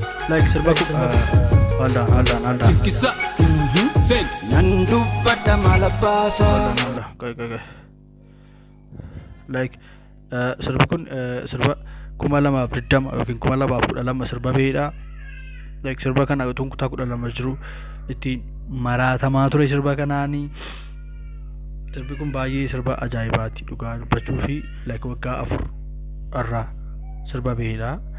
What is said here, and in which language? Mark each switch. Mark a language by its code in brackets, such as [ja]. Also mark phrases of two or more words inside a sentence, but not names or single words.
[om] Like, sirba kun, [en] eh, hold on, hold on, hold on. [om] Dinqisa, mhm, sen. Nan dubbadha maal abbaasaa? [en] Hold on, hold on. [om] Qoy, qoy, qoy. Like, eh, sirbi kun, eh, sirba kuma lamaaf digdama yookiin kuma lamaaf kudha lama sirba ba'edha. Like, sirba kana utuun kutaa kudha lama jiru ittiin maraatamaa ture sirba kanaanii. Sirbi kun baay'ee sirba ajaa'ibaati dhugaa dubbachuu fi, like, waggaa afur irraa sirba ba'edha.